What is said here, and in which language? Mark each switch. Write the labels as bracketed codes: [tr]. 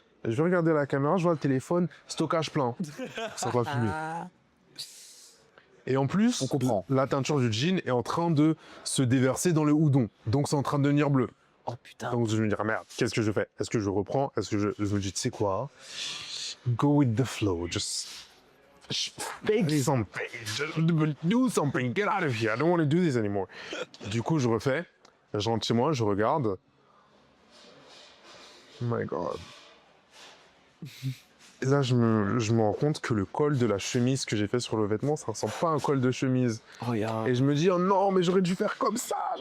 [fr] Je vais regarder la caméra, je vois le téléphone, stockage plein. Ça va fumer. Et en plus, On comprend. la teinture du jean est en train de se déverser dans le udon. Donc, c'est en train de devenir bleu. Oh putain. Donc je me dis, ah, merde, qu'est-ce que je fais? Est-ce que je reprends? Est-ce que je me dis, tu sais quoi? [en] Go with the flow, just fake something, just do something, get out of here, I don't want to do this anymore. [fr] Du coup, je refais, je rentre chez moi, je regarde. [en] Oh my God. [fr] Et là, je me rends compte que le col de la chemise que j'ai fait sur le vêtement, ça ressemble pas à un col de chemise. Regarde. Et je me dis, oh non, mais j'aurais dû faire comme ça.